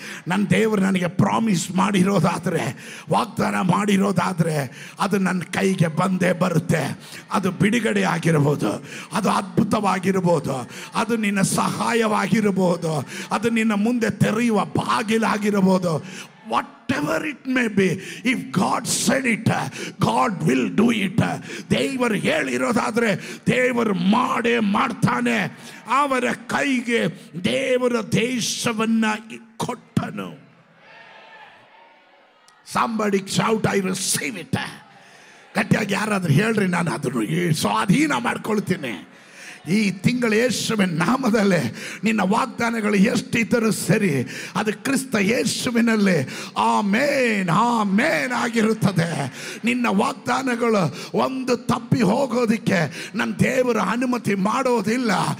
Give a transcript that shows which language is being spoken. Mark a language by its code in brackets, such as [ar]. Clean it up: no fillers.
[kn] ನನ್ನ ದೇವರು ನನಗೆ ಪ್ರಾಮಿಸ್ ಮಾಡಿರೋದಾದರೆ, ವಾಗ್ದಾನ ಮಾಡಿರೋದಾದರೆ ಅದು ನನ್ನ ಕೈಗೆ ಬಂದೇ ಬರುತ್ತೆ. ಅದು ಬಿಡುಗಡೆ ಆಗಿರ್ಬೋದು, ಅದು ಅದ್ಭುತವಾಗಿರ್ಬೋದು, ಅದು ನಿನ್ನ ಸಹಾಯವಾಗಿರ್ಬೋದು, ಅದು ನಿನ್ನ ಮುಂದೆ ತೆರೆಯುವ ಬಾಗಿಲಾಗಿರ್ಬೋದು. [en] Whatever it may be, if God said it, God will do it. [kn] ದೇವರು ಹೇಳಿರೋದಾದ್ರೆ ದೇವರು ಮಾಡೇ ಮಾಡ್ತಾನೆ. ಅವರ ಕೈಗೆ ದೇವರ ದೇಶವನ್ನ ಕೊಟ್ಟನು. [en] Somebody shout, I receive it. [kn] ಗಟ್ಟಿಯಾಗಿ ಯಾರಾದ್ರೂ ಹೇಳ್ರಿ, ನಾನು ಅದನ್ನು ಸ್ವಾಧೀನ ಮಾಡ್ಕೊಳ್ತೀನಿ. ಈ ತಿಂಗಳು ಯೇಸುವಿನ ನಾಮದಲ್ಲಿ ನಿನ್ನ ವಾಗ್ದಾನಗಳು ಎಷ್ಟಿದ್ದರೂ ಸರಿ, ಅದು ಕ್ರಿಸ್ತ ಯೇಸುವಿನಲ್ಲಿ ಆಮೇನ್ ಆಮೇನ್ ಆಗಿರುತ್ತದೆ. ನಿನ್ನ ವಾಗ್ದಾನಗಳು ಒಂದು ತಪ್ಪಿ ಹೋಗೋದಕ್ಕೆ ನನ್ನ ದೇವರು ಅನುಮತಿ ಮಾಡೋದಿಲ್ಲ.